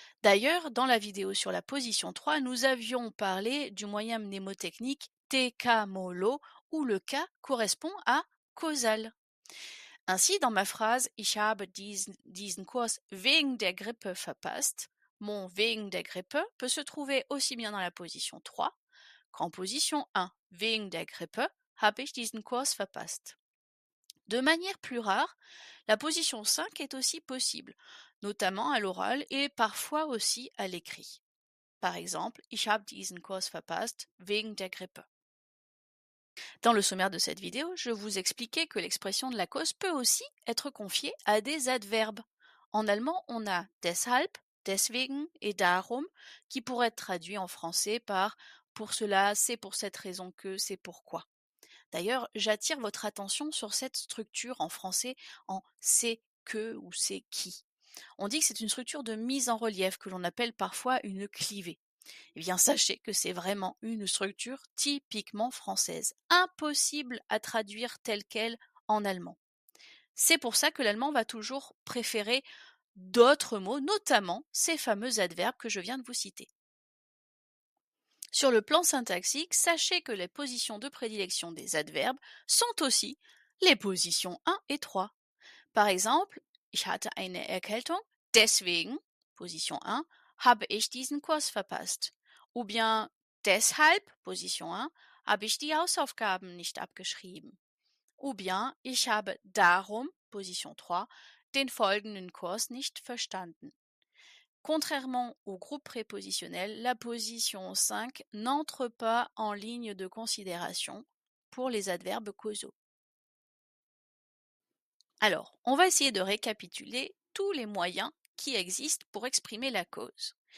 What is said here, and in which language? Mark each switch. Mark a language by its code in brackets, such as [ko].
[fr] D'ailleurs, dans la vidéo sur la position 3, nous avions parlé du moyen mnémotechnique TK-MOLO, où le K correspond à causal. Ainsi, dans ma phrase [de] Ich habe diesen Kurs wegen der Grippe [fr] verpasst, mon [de] wegen der Grippe [fr] peut se trouver aussi bien dans la position 3 qu'en position 1. [de] Wegen der Grippe habe ich diesen Kurs verpasst. [fr] De manière plus rare, la position 5 est aussi possible, notamment à l'oral et parfois aussi à l'écrit. Par exemple, [de] Ich habe diesen Kurs verpasst wegen der Grippe. [fr] Dans le sommaire de cette vidéo, je vous expliquais que l'expression de la cause peut aussi être confiée à des adverbes. En allemand, on a deshalb, deswegen et darum, qui pourrait être traduit en français par pour cela, c'est pour cette raison que, c'est pourquoi. D'ailleurs, j'attire votre attention sur cette structure en français en c'est que ou c'est qui. On dit que c'est une structure de mise en relief que l'on appelle parfois une clivée. Eh bien, sachez que c'est vraiment une structure typiquement française, impossible à traduire telle quelle en allemand. C'est pour ça que l'allemand va toujours préférer d'autres mots, notamment ces fameux adverbes que je viens de vous citer. Sur le plan syntaxique, sachez que les positions de prédilection des adverbes sont aussi les positions 1 et 3. Par exemple, [de] ich hatte eine Erkältung, deswegen, [fr] position 1, [de] habe ich diesen Kurs verpasst. [fr] Ou bien [de] deshalb, [fr] position 1, [de] habe ich die Hausaufgaben nicht abgeschrieben. [fr] Ou bien [de] ich habe darum, [fr] position 3, [de] den folgenden Kurs nicht verstanden. [fr] Contrairement au groupe prépositionnel, la position 5 n'entre pas en ligne de considération pour les adverbes causaux. Alors, on va essayer de récapituler tous les moyens qui existent pour exprimer la cause.